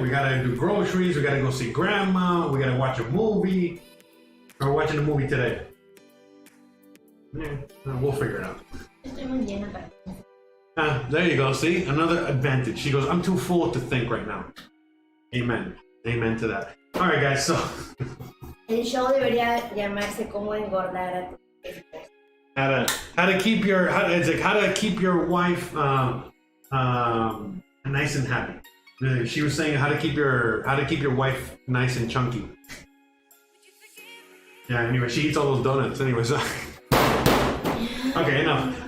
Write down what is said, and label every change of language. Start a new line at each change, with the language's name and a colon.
English: We gotta do groceries, we gotta go see grandma, we gotta watch a movie. We're watching a movie today. Yeah, we'll figure it out. There you go, see? Another advantage. She goes, I'm too full to think right now. Amen. Amen to that. All right, guys, so...
Spanish: El show debería llamarse Cómo engordar a tu esposa.
English: How to keep your wife nice and happy. She was saying how to keep your wife nice and chunky. Yeah, anyway, she eats all those donuts anyway, so... Okay, enough.